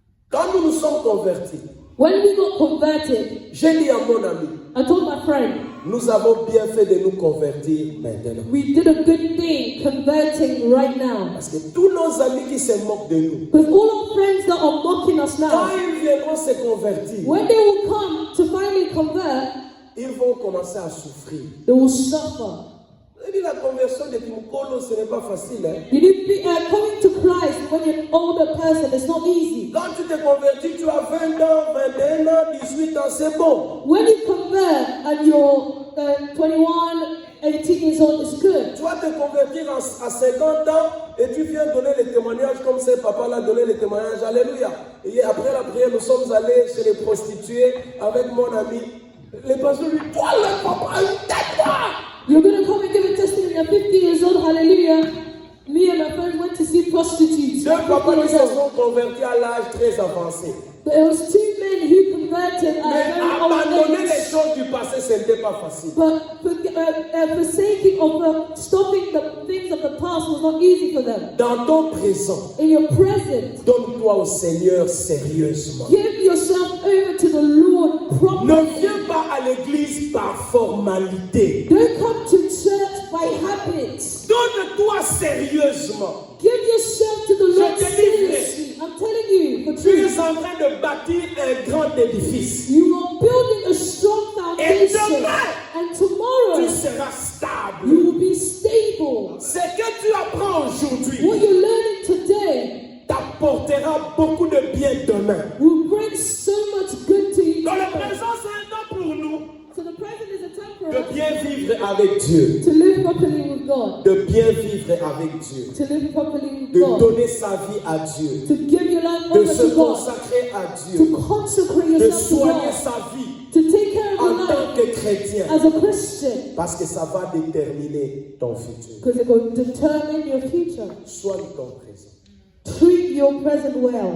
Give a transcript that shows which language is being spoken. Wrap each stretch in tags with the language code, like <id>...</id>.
<fr>Quand nous nous sommes convertis,</fr> <en>When we got converted,</en> <fr>j'ai dit à mon ami,</fr> <en>I told my friend,</en> <fr>nous avons bien fait de nous convertir maintenant.</fr> <en>we did a good thing converting right now.</en> <fr>Parce que tous nos amis qui se moquent de nous,</fr> <en>Because all our friends that are mocking us</en> <fr>quand</fr> <en>now,</en> <fr>ils viendront se convertir,</fr> <en>when they will come to finally convert,</en> <fr>ils vont commencer à souffrir.</fr> <en>they will suffer.</en> <fr>Vous avez dit, la conversion de Kimukolo, ce n'est pas facile. Hein?</fr> <en>You need to be coming to Christ when you're an older person. It's not easy.</en> <fr>Quand tu te convertis, tu as 20 ans, 21 ans, 18 ans, c'est bon.</fr> <en>When you convert and you're 21, 18 years old, it's good.</en> <fr>Tu vas te convertir à 50 ans et tu viens donner les témoignages comme ce papa l'a donné les témoignages. Alléluia. Et après la prière, nous sommes allés chez les prostituées avec mon ami. Les pasteurs lui disent, toi le papa, tais-toi.</fr> <en>You're going to come and give a testimony at 50 years old. Hallelujah. Me and my friends went to see prostitutes.</en> <fr>Deux papas qui se sont convertis à l'âge très avancé.</fr> <en>But it was two men who converted at</en> <fr>Mais</fr> <en>a very old</en> <fr>abandonner les</fr> <en>age.</en> <fr>choses du passé, ce n'était pas facile.</fr> <en>But forsaking of stopping the things of the past was not easy for them.</en> <fr>Dans ton présent,</fr> <en>In your present,</en> <fr>donne-toi au Seigneur sérieusement.</fr> <en>give yourself over to the Lord</en> <fr>Ne</fr> <en>properly.</en> <fr>viens pas à l'église par formalité.</fr> <en>Don't come to church by habit.</en> <fr>Donne-toi sérieusement.</fr> <en>Give yourself to the Lord</en> <fr>Je te livre.</fr> <en>seriously. I'm telling you the</en> <fr>Tu</fr> <en>truth.</en> <fr>es en train de bâtir un grand édifice.</fr> <en>You are building a strong foundation,</en> <fr>demain,</fr> <en>and</en> <fr>Tu</fr> <en>tomorrow</en> <fr>seras stable.</fr> <en>you will be stable.</en> <fr>Ce que tu apprends aujourd'hui</fr> <en>What you're learning today</en> <fr>t'apportera beaucoup de bien demain.</fr> <en>will bring so much good to you.</en> <fr>Dans le</fr> <en>tomorrow.</en> <fr>présent, c'est un temps pour nous</fr> <en>So the present is a time for</en> <fr>de</fr> <en>us</en> <fr>bien vivre avec Dieu.</fr> <en>to live properly with God,</en> <fr>De bien vivre avec Dieu.</fr> <en>to live properly with</en> <fr>De</fr> <en>God,</en> <fr>donner sa vie à Dieu.</fr> <en>to give your life</en> <fr>De</fr> <en>over</en> <fr>se</fr> <en>to God,</en> <fr>consacrer à</fr> <en>to</en> <fr>Dieu.</fr> <en>consecrate</en> <fr>De</fr> <en>yourself to</en> <fr>soigner</fr> <en>God,</en> <fr>sa vie</fr> <en>to take care of</en> <fr>en</fr> <en>your</en> <fr>tant</fr> <en>life</en> <fr>que chrétien.</fr> <en>as a Christian,</en> <fr>Parce que ça va déterminer ton futur.</fr> <en>because it's going to determine your future.</en> <fr>Soigne ton présent.</fr> <en>Treat your present well.</en>